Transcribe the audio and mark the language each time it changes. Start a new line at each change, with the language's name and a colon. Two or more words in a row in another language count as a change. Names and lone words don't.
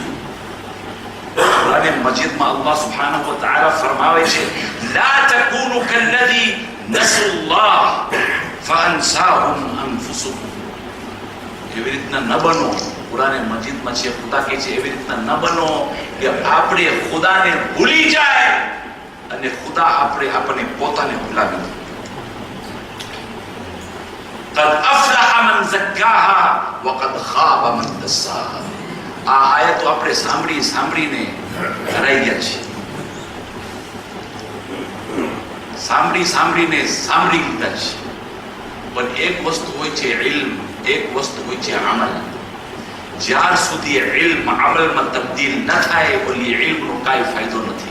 Gujarati: કુરાન મજીદમાં
Arabic: الله سبحانه وتعالى
Gujarati: ફરમાવે છે,
Arabic: لا تكونوا كالذين نسوا الله فأنساهم أنفسهم.
Gujarati: એવી રીતના ન બનો. કુરાન મજીદમાં છે, ખુદા કહે છે એવી રીતના ન બનો કે આપણે ખુદાને ભૂલી જાય અને ખુદા આપણને પોતાને ભૂલાવી દે.
Arabic: قد افلح من زكاها وقد خاب من دساها.
Gujarati: આ આયતો આપણે સાંભળીને હરાઈ ગયા છે. સાંભળીને સાંભળી લીધા છે. પણ એક વસ્તુ હોય છે ઇલ્મ, એક વસ્તુ હોય છે અમલ. જ્યાર સુધી ઇલ્મ અમલમાં તબદીલ ન થાય ઓલી ઇલ્મનો કાંઈ ફાયદો નથી.